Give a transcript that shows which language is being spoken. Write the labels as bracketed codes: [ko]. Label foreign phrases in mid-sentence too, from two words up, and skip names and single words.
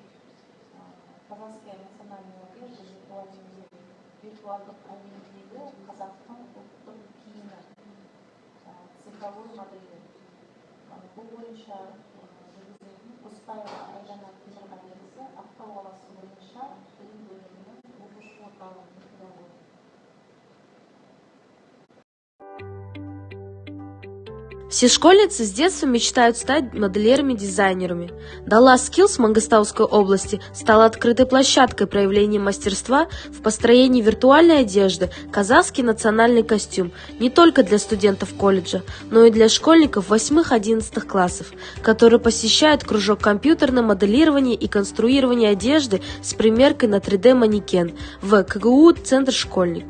[ru] Казахская национальная одежда [kk] виртуалдық әлемдегі қазақтың ұлттық киімі, цифровой моделі. Бұл бойынша жүргізілетін Құспаева Айдана Темірғалиқызы Ақтау қаласы бойынша білім бөлімінің оқушы орталығының педагогы. [ru] Все школьницы с детства мечтают стать модельерами-дизайнерами. Dallas Skills в Мангостауской области стала открытой площадкой проявления мастерства в построении виртуальной одежды «Казахский национальный костюм» не только для студентов колледжа, но и для школьников 8-11 классов, которые посещают кружок компьютерного моделирования и конструирования одежды с примеркой на 3D-манекен в КГУ «Центр Школьник».